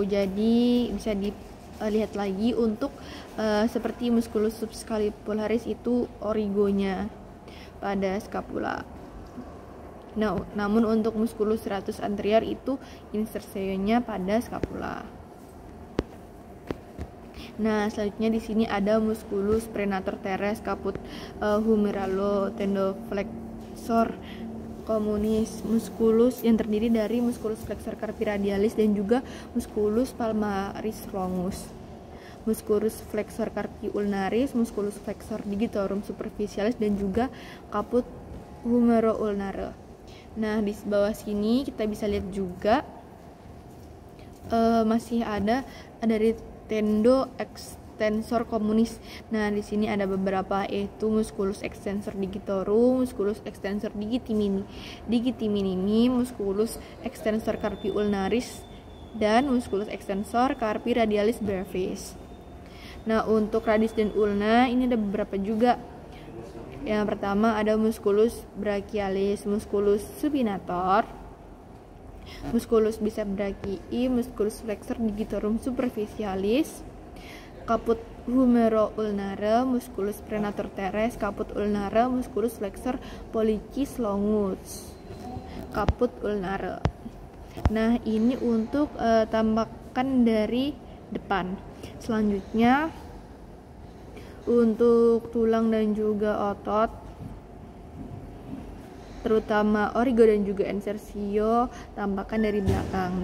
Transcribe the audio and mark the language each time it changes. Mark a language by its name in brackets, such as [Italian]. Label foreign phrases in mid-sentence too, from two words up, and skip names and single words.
[Indonesian] Jadi bisa dilihat lagi untuk seperti [Latin] musculus subscapularis [Indonesian] itu origonya pada scapula. Nah, namun untuk [Latin] musculus stratus anterior [Indonesian] itu insersionya pada scapula. Nah, selanjutnya di sini ada [Latin] musculus prenator teres caput humeralo tendoflexor communis, musculus [Indonesian] yang terdiri dari [Latin] musculus flexor carpi radialis [Indonesian] dan juga [Latin] musculus palmaris longus, musculus flexor carpi ulnaris, musculus flexor digitorum superficialis, [Indonesian] dan juga [Latin] caput humero ulnare. [Indonesian] Nah, di bawah sini kita bisa lihat juga masih ada dari [Latin] tendo extensor communis. [Indonesian] Nah, di sini ada beberapa, yaitu [Latin] musculus extensor digitorum, musculus extensor digitiminimi, musculus extensor carpi ulnaris, dan musculus extensor carpi radialis brevis. [Indonesian] Nah, untuk radis dan ulna ini ada beberapa juga. Yang pertama ada [Latin] musculus brachialis, musculus supinator, musculus biceps brachii, musculus flexor digitorum superficialis, caput humero ulnare, musculus prenator teres, caput ulnare, musculus flexor pollicis longus, caput ulnare. [Indonesian] Nah, ini untuk tampakan dari depan. Selanjutnya untuk tulang dan juga otot. terutama origo dan juga insertio tampakkan dari belakang.